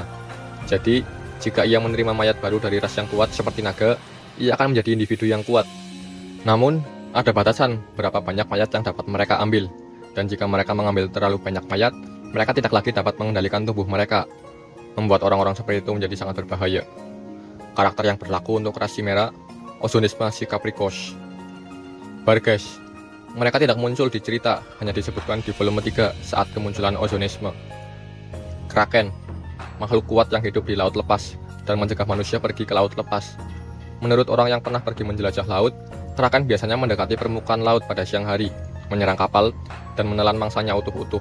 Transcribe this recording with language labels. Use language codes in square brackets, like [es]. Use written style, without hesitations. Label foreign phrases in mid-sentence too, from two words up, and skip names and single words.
[id] Jadi, jika ia menerima mayat baru dari ras yang kuat seperti naga, ia akan menjadi individu yang kuat. Namun, ada batasan berapa banyak mayat yang dapat mereka ambil. Dan jika mereka mengambil terlalu banyak mayat, mereka tidak lagi dapat mengendalikan tubuh mereka, membuat orang-orang seperti itu menjadi sangat berbahaya. Karakter yang berlaku untuk ras chimera, Ozonisme si Capricos. Barges, mereka tidak muncul di cerita, hanya disebutkan di volume 3 saat kemunculan Ozonisme. Kraken, makhluk kuat yang hidup di laut lepas dan mencegah manusia pergi ke laut lepas. Menurut orang yang pernah pergi menjelajah laut, Kraken biasanya mendekati permukaan laut pada siang hari, menyerang kapal, dan menelan mangsanya utuh-utuh.